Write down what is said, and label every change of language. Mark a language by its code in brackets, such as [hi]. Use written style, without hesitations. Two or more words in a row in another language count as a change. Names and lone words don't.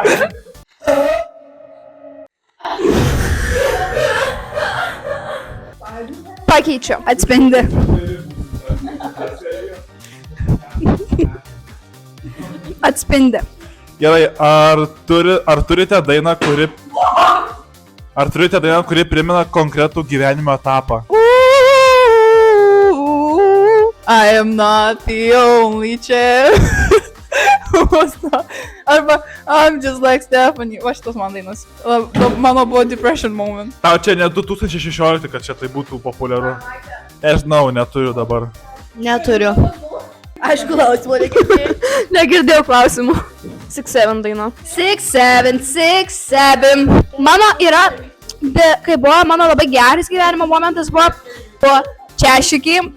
[lt] Pakeičia. Atspindi. Atspindi. Gerai, ar turite dainą, kuri primena konkretų gyvenimo etapą? [en] I am not the only champ. Arba I'm just like Stephanie. [lt] Va šitos man dainos. Mano buvo [en] depression moment. [lt] Tau čia ne 2016, kad čia tai būtų populiaru. Nežinau, neturiu dabar. Neturiu. Aišku, klausimų negirdėjau. Negirdėjau klausimų. 6-7 daina. 6-7. Mano yra, kai buvo mano labai geras gyvenimo momentas, buvo Češikai.